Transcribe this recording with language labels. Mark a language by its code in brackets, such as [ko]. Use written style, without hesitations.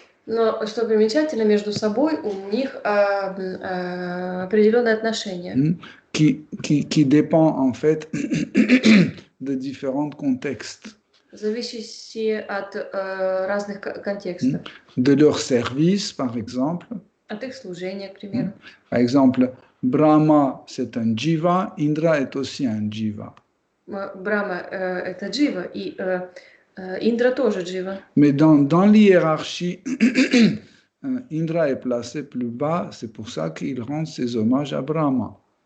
[ru] Но что примечательно, между собой у них определенные отношения. [fr] Qui dépend en fait de différents contextes. [ru] Зависящие от разных контекстов. [fr] De leur service, par exemple. [ru] От их служения, к примеру. [fr] Par exemple, Brahma, c'est un jiva, Indra est aussi un jiva. [ru] Брахма это джива, и Индра тоже джива. [fr] Mais dans l'hiérarchie, Indra est placé plus bas, c'est pour ça qu'il rend ses hommages à Brahma.